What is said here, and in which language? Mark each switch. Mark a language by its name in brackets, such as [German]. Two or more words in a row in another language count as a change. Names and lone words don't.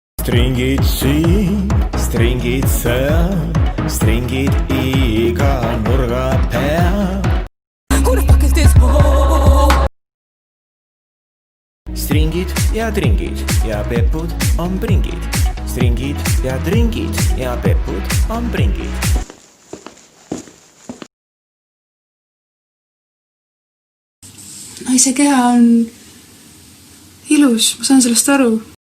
[Estonian] Stringid siin, stringid seal, stringid iga nurga peal. [English] Who the fuck is this? [Estonian] Stringid ja tringid ja pepud on pringid. Stringid ja tringid ja pepud on pringid. Naise keha on ilus, ma saan sellest aru.